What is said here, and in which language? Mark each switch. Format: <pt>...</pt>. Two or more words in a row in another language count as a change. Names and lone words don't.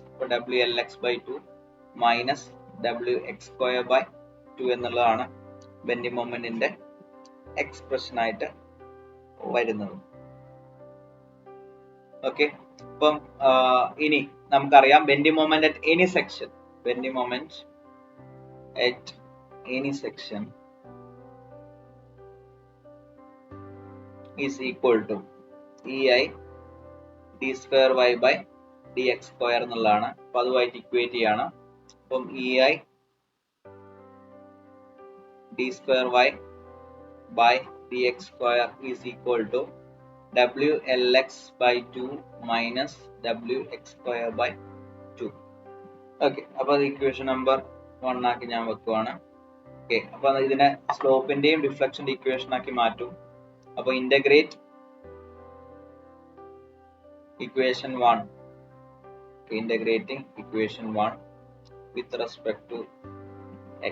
<ml>അപ്പൊ WLX/2 മൈനസ് WX²/2 എന്നുള്ളതാണ് ബെൻഡിങ് മൊമെന്റിന്റെ എക്സ്പ്രഷൻ ആയിട്ട് വരുന്നത്. ഓക്കെ, അപ്പം ഇനി നമുക്കറിയാം</ml> <en>bending moment at any section, bending moment at any section is equal to EI d²y/dx²</en> <ml>എന്നുള്ളതാണ്. അപ്പൊ അതുമായിട്ട് ഇക്വേറ്റ് ചെയ്യാണ്. അപ്പം EI d²y/dx²</ml> <en>is equal to WLX/2 minus WX²/2.</en> <ml>ഓക്കെ, അപ്പൊ അത്</ml> <en>equation number 1</en> <ml>ആക്കി ഞാൻ വെക്കുവാണ്. ഓക്കെ, അപ്പൊ ഇതിനെ സ്ലോപ്പിന്റെയും ഡിഫ്ലക്ഷന്റെ ഇക്വേഷൻ ആക്കി മാറ്റും.</ml> <en>അപ്പൊ integrate equation 1, integrating equation 1 with respect to X.</en>